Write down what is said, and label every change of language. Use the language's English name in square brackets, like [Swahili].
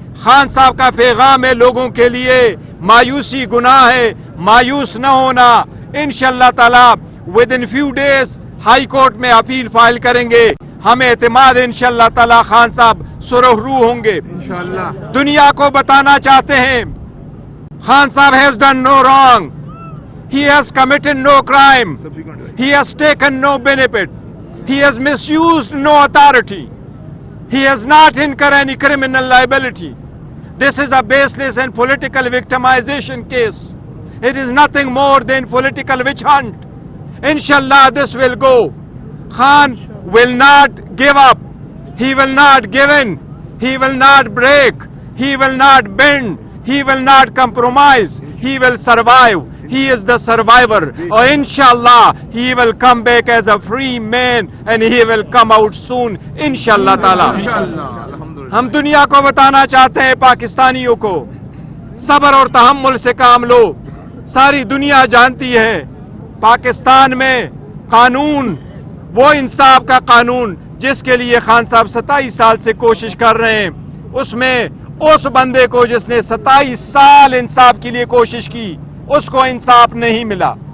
[Urdu] خان صاحب کا پیغام ہے لوگوں کے لیے، مایوسی گناہ ہے، مایوس نہ ہونا. انشاءاللہ تعالی [English] within few days [Urdu] high court میں اپیل فائل کریں گے. ہمیں اعتماد انشاءاللہ تعالی خان صاحب سرخرو ہوں گے. دنیا کو بتانا چاہتے ہیں خان صاحب [English] has done no wrong. He has committed no crime. He has taken no benefit. He has misused no authority. He has not incurred any criminal liability. This is a baseless and political victimization case. It is nothing more than political witch hunt. Inshallah this will go. Khan will not give up. He will not give in. He will not break. He will not bend. He will not compromise. He will survive. He is the survivor. Or inshallah he will come back as a free man and he will come out soon. [Arabic] Inshallah ta'ala. [Urdu] ہم دنیا کو بتانا چاہتے ہیں پاکستانیوں کو صبر اور تحمل سے کام لو. ساری دنیا جانتی ہے پاکستان میں قانون وہ انصاف کا قانون جس کے لیے خان صاحب 27 سال سے کوشش کر رہے ہیں، اس میں اس بندے کو جس نے 27 سال انصاف کے لیے کوشش کی اس کو انصاف نہیں ملا.